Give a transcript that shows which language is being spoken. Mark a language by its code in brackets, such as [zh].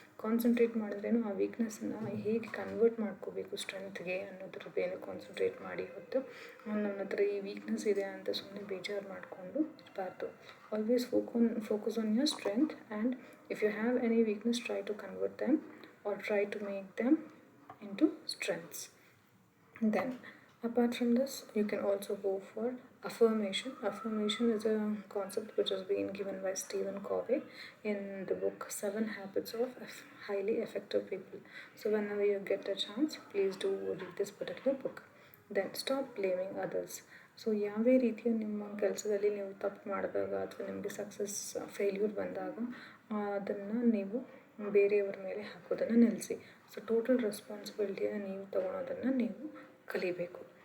[kn] Concentrate ಮಾಡಿದ್ರೇನು ಆ ವೀಕ್ನೆಸ್ಸನ್ನು ಹೇಗೆ convert ಮಾಡ್ಕೋಬೇಕು ಸ್ಟ್ರೆಂತ್ಗೆ ಅನ್ನೋದ್ರ ಮೇಲೆ ಕಾನ್ಸಂಟ್ರೇಟ್ ಮಾಡಿ. ಹೊತ್ತು ನನ್ನ ಹತ್ರ ಈ ವೀಕ್ನೆಸ್ ಇದೆ ಅಂತ ಸುಮ್ಮನೆ ಬೇಜಾರು ಮಾಡಿಕೊಂಡು ಇರಬಾರ್ದು. [en] Always focus on your strength, and if you have any weakness, try to convert them or try to make them into strengths. Then apart from this, you can also go for affirmation. Affirmation is a concept which has been given by Stephen Covey in the book 7 Habits of Highly Effective People. So whenever you get a chance, please do read this particular book. Then stop blaming others. [kn] So ಯಾವುದೇ ರೀತಿಯ ನಿಮ್ಮ ಕೆಲಸದಲ್ಲಿ ನೀವು ತಪ್ಪು ಮಾಡಿದಾಗ ಅಥವಾ ನಿಮಗೆ failure ಬಂದಾಗ ಅದನ್ನು ನೀವು ಬೇರೆಯವ್ರ ಮೇಲೆ ಹಾಕೋದನ್ನು ನಿಲ್ಲಿಸಿ. ಸೊ ಟೋಟಲ್ ರೆಸ್ಪಾನ್ಸಿಬಿಲಿಟಿಯನ್ನು ನೀವು ತೊಗೊಳೋದನ್ನು ನೀವು ಕಲಿಬೇಕು.